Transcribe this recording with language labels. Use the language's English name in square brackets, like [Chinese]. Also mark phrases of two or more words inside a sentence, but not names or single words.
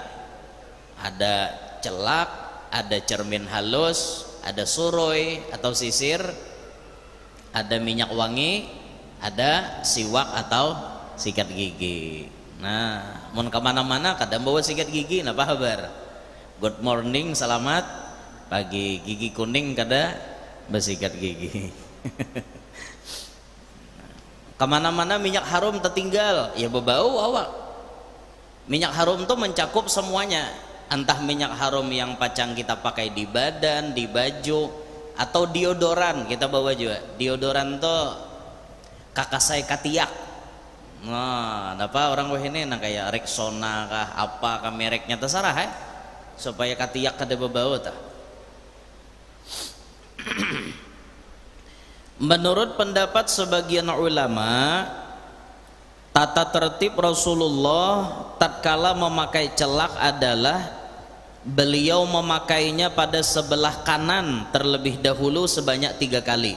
[Indonesian] Ada celak, ada cermin halus, ada suroi atau sisir, ada minyak wangi, ada siwak atau sikat gigi. Nah, mau kemana-mana kadang bawa sikat gigi, apa kabar? [English] Good morning, [Indonesian] selamat pagi. [Banjar] Gigi kuning kada bersikat gigi. Kemana-mana minyak harum tertinggal, ya berbau awak. [Indonesian] Minyak harum tuh mencakup semuanya. Entah minyak harum yang pacang kita pakai di badan, di baju, atau deodoran kita bawa juga. [Banjar] Deodoran tuh kakak saya katiak. Nah, apa orang wah ini kayak Rexona kah apa kah mereknya terserah supaya katiyak kada bebawa tah. [Indonesian] Menurut pendapat sebagian ulama, tata tertib Rasulullah tatkala memakai celak adalah beliau memakainya pada sebelah kanan terlebih dahulu sebanyak 3 kali.